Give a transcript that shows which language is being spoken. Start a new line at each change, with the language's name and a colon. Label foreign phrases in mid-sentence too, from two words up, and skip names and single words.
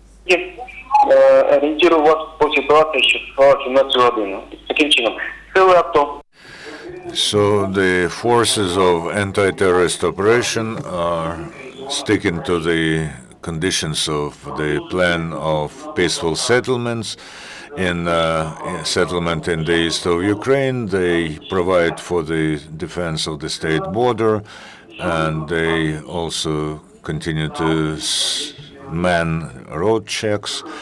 Ukrainian: Орієнтирую вас по ситуації, що склалася на цю годину. Таким чином, сили АТО.
English: So the forces of anti-terrorist operation are sticking to the conditions of the plan of peaceful settlements in settlement in the east of Ukraine. They provide for the defense of the state border, and they also continue to man road checks.